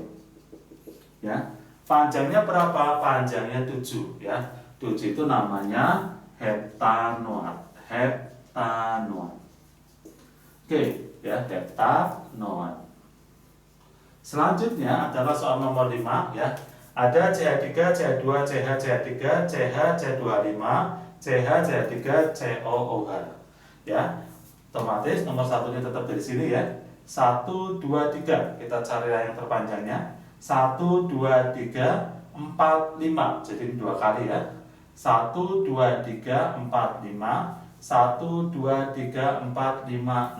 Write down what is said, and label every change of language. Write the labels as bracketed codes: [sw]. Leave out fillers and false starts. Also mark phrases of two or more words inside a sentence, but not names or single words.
[id] Ya. Panjangnya berapa? Panjangnya 7 ya. 7 itu namanya heptanoat. Heptanoat. Oke, ya, heptanoat. Selanjutnya adalah soal nomor 5 ya. Ada CH3, CH2, CH, CH3, CH, C25, CH, CH3, COOH. Ya. Otomatis nomor 1-nya tetap dari sini ya. 1 2 3. Kita cari yang terpanjangnya. 1 2 3 4 5. Jadi 2 kali ya. 1 2 3 4 5. 1 2 3 4 5 6.